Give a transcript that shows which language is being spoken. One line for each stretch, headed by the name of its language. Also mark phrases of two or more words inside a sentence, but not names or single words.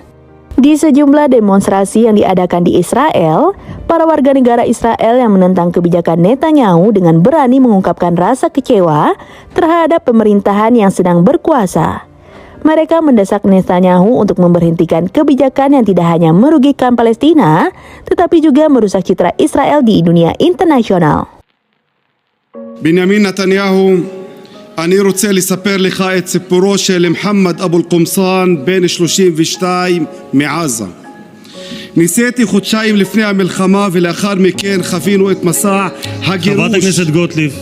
Indonesian: Di sejumlah demonstrasi yang diadakan di Israel, para warga negara Israel yang menentang kebijakan Netanyahu dengan berani mengungkapkan rasa kecewa terhadap pemerintahan yang sedang berkuasa. Mereka mendesak Netanyahu untuk memberhentikan kebijakan yang tidak hanya merugikan Palestina, tetapi juga merusak citra Israel di dunia internasional.
Hebrew: בנימין נתניהו, אני רוצה לספר לך את סיפורו של מוחמד אבו אל-קומסאן בן 32 מעזה. ניסיתי חודשיים לפני המלחמה ולאחר מכן חווינו את מסע הגירוש. חברת הכנסת גוטליב.